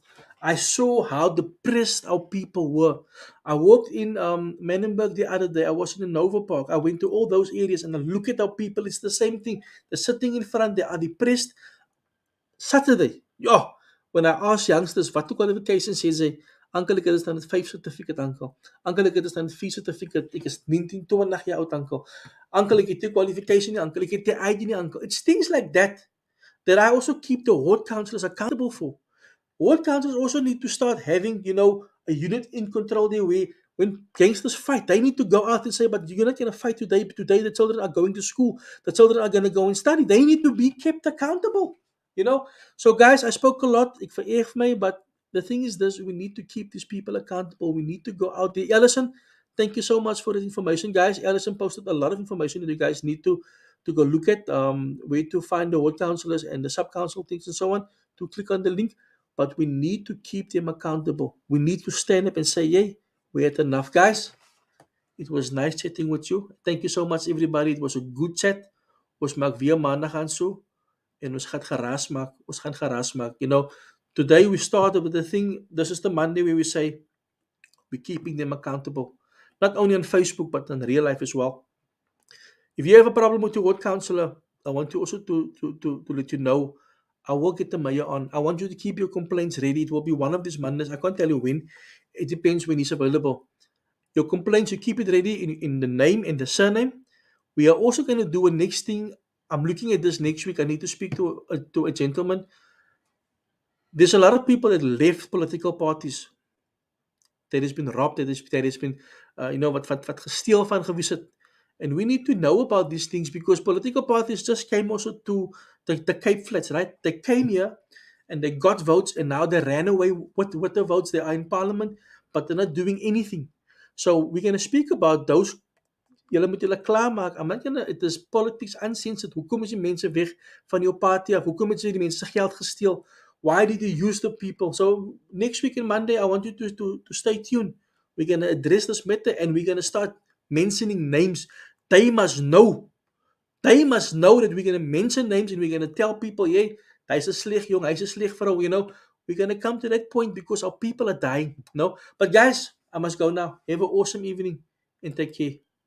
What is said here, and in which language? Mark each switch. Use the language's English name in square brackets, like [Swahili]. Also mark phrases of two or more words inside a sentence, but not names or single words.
[English] I saw how depressed our people were. I walked in Menenberg the other day. I was in the Nova Park. I went to all those areas and I look at our people. It's the same thing. They're sitting in front. They are depressed. Saturday, ja, when I asked youngsters what qualifications [Afrikaans] sê sy, uncle, ek het 'n standaard 5 certificate, uncle. Uncle, ek het 'n standaard 4 certificate. Ek is 19, 20 jaar oud, uncle. Uncle, ek het nie qualification nie, uncle. Ek het nie ID nie, uncle. [English] It's things like that I also keep the ward councillors accountable for. Ward councillors also need to start having, a unit in control there where when gangsters fight, they need to go out and say, but you're not going to fight today. Today the children are going to school. The children are going to go and study. They need to be kept accountable. So guys, I spoke a lot. [Afrikaans] Ek vereer my, [English] but the thing is this, we need to keep these people accountable. We need to go out there. Ellison, thank you so much for the information, guys. Ellison posted a lot of information that you guys need to go look at, where to find the ward councillors and the sub-council things and so on, to click on the link. But we need to keep them accountable. We need to stand up and say, yay, we had enough. Guys, it was nice chatting with you. Thank you so much, everybody. It was a good chat. [Afrikaans] Ons maak weer maandag aan so. En ons gaan geraas maak. [English] Today we started with the thing. This is the Monday where we say we're keeping them accountable. Not only on Facebook, but in real life as well. If you have a problem with your ward councillor, I want you also to let you know, I will get the mayor on. I want you to keep your complaints ready. It will be one of these Mondays. I can't tell you when. It depends when he's available. Your complaints, you keep it ready in the name and the surname. We are also going to do a next thing. I'm looking at this next week. I need to speak to a gentleman. There's a lot of people that left political parties. That has been robbed. That has been, [Afrikaans] wat gesteel van gewees het. [English] And we need to know about these things because political parties just came also to the Cape Flats, right? They came here and they got votes and now they ran away with the votes. They are in parliament, but they're not doing anything. So we're going to speak about those. [Afrikaans] Julle moet julle klaarmaak. [English] It is politics uncensored. [Afrikaans] Hoekom is die mense weg van jou party af? Hoekom het jy die mense geld gesteel? [English] Why did you use the people? So next week and Monday, I want you to stay tuned. We're going to address this matter and we're going to start mentioning names. They must know that we're going to mention names and we're going to tell people, yeah, [Afrikaans] hy's 'n sleg jong, hy's 'n sleg vrou, [English] We're going to come to that point because our people are dying, But guys, I must go now. Have an awesome evening and take care.